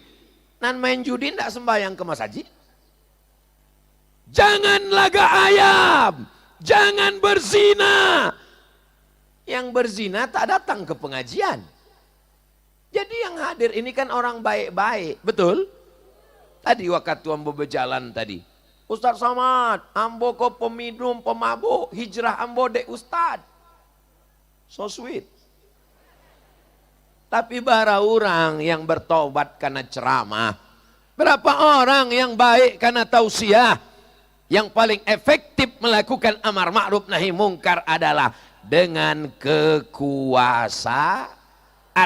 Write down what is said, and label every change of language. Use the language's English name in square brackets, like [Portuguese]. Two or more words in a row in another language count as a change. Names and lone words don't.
[Indonesian] Nan main judi ndak sembahyang ke masjid. Jangan laga ayam, jangan berzina. Yang berzina tak datang ke pengajian. Jadi yang hadir ini kan orang baik-baik, betul? [Minangkabau] Tadi waktu ambo berjalan tadi, Ustadz Somad, ambo kok peminum, pemabuk, hijrah ambo dek Ustadz. [English] So sweet. [Indonesian] Tapi bara orang yang bertobat karena ceramah, berapa orang yang baik karena tausiah. Yang paling efektif melakukan [Arabic] amar ma'ruf nahi mungkar [Indonesian] adalah dengan kekuasaan.